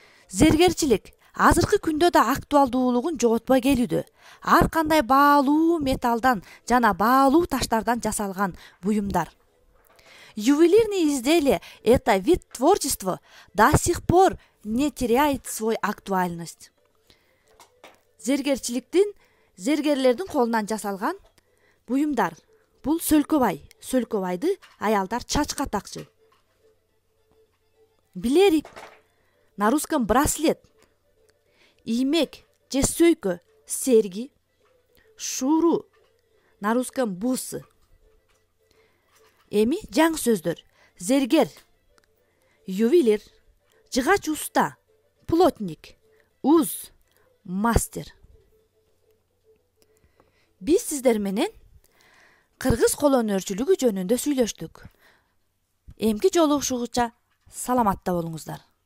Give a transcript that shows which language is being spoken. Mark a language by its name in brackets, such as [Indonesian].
[Kyrgyz] Зергерчилик азыркы күндө да актуалдуулугун жоготпой келүүдө. Ар кандай баалуу металлдан жана баалуу таштардан жасалган буюмдар. [Russian] Ювелирные изделия – это вид творчества, до сих пор не теряет свой актуальность. [Kyrgyz] Зергерлердин колунан жасалган буюмдар. Бул сөлкөбай. Сөлкөбайды аялдар чачка такчу. Билерик. [Russian] На русском браслет. [Kyrgyz] Иймек же сөйкө, серги. Шуру. [Russian] На русском бусы. [Kyrgyz] Эми жаңы сөздөр. Зергер, ювелир, жыгач уста, плотник, уз, мастер. Биз сиздер менен кыргыз кол өнөрчүлүгү жөнүндө сүйлөштүк. Эмки жолугушуугуча саламатта болуңуздар.